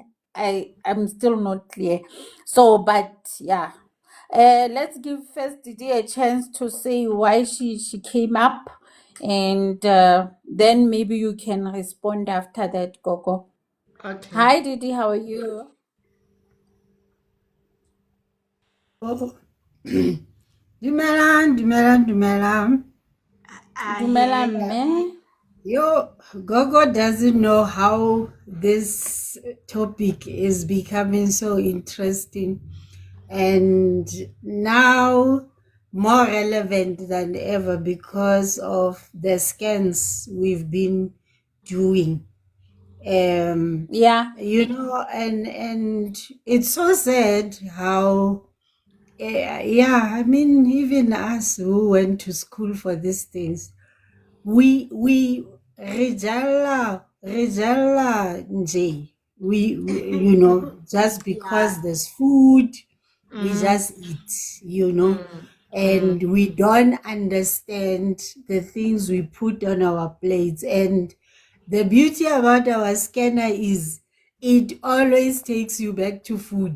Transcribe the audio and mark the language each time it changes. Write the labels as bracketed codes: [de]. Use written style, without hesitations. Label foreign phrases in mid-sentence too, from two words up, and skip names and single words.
[en] I am still not clear. So, but yeah. Let's give first Didi a chance to say why she came up, and then maybe you can respond after that, Gogo. Okay. Hi Didi, how are you? [tn] Oh, dumelang. Dumela [en] Yeah. [tn] mme. [en] Yo, Gogo doesn't know how this topic is becoming so interesting and now more relevant than ever because of the scans we've been doing. Yeah. And it's so sad how yeah, I mean, even us who went to school for these things, we [tn] rejala nje. [en] We just because there's food, we just eat, and we don't understand the things we put on our plates. And the beauty about our scanner is it always takes you back to food.